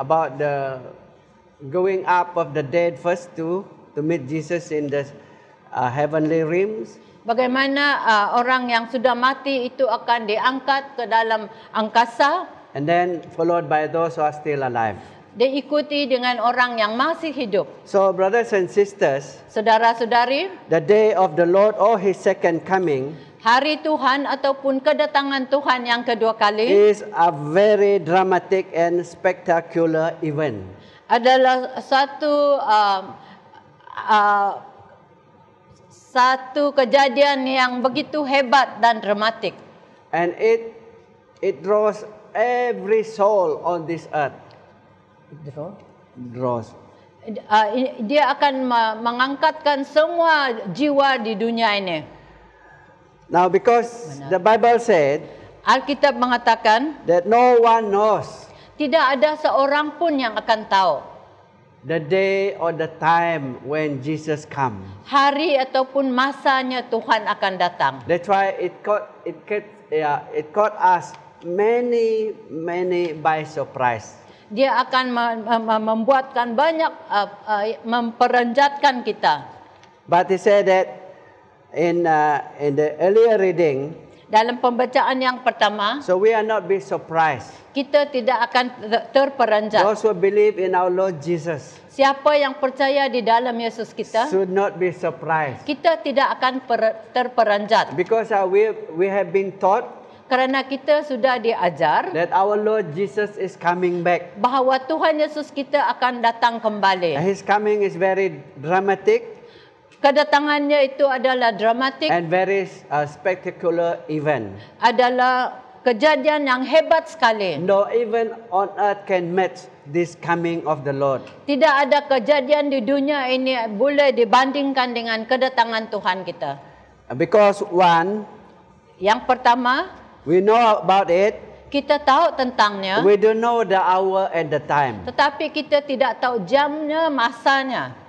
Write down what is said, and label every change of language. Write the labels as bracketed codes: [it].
[en] about the going up of the dead first to meet Jesus in the heavenly realms. [ms] bagaimana orang yang sudah mati itu akan diangkat ke dalam angkasa, [en] And then followed by those who are still alive. [ms] diikuti dengan orang yang masih hidup. [en] So brothers and sisters, [ms] Saudara-saudari, [en] the day of the Lord or His second coming [ms] hari Tuhan ataupun kedatangan Tuhan yang kedua kali [en] is a very dramatic and spectacular event. [ms] adalah satu kejadian yang begitu hebat dan dramatik. [en] And it draws every soul on this earth. Draws. [ms] Dia akan mengangkatkan semua jiwa di dunia ini. [en] Now because the Bible said [ms] Alkitab mengatakan [en] that no one knows [ms] tidak ada seorang pun yang akan tahu [en] the day or the time when Jesus comes. [ms] hari ataupun masanya Tuhan akan datang. [en] That's why it caught us many by surprise. [ms] Dia akan membuatkan banyak memperanjatkan kita. [en] But he said that in the earlier reading, [ms] Dalam pembacaan yang pertama, [en] so we are not be surprised. [ms] kita tidak akan terperanjat. [en] Those who believe in our Lord Jesus [ms] Siapa yang percaya di dalam Yesus kita, [en] should not be surprised. [ms] kita tidak akan terperanjat. [en] Because we have been taught [ms] Kerana kita sudah diajar [en] that our Lord Jesus is coming back. [ms] bahawa Tuhan Yesus kita akan datang kembali. [en] His coming is very dramatic [ms] Kedatangannya itu adalah dramatik, [en] and very spectacular event. [ms] adalah kejadian yang hebat sekali. [en] No even on earth can match this coming of the Lord. [ms] Tidak ada kejadian di dunia ini boleh dibandingkan dengan kedatangan Tuhan kita. [en] Because one, [ms] Yang pertama, [en] we know about it, [ms] kita tahu tentangnya, [en] we don't know the hour and the time. [ms] tetapi kita tidak tahu jamnya, masanya.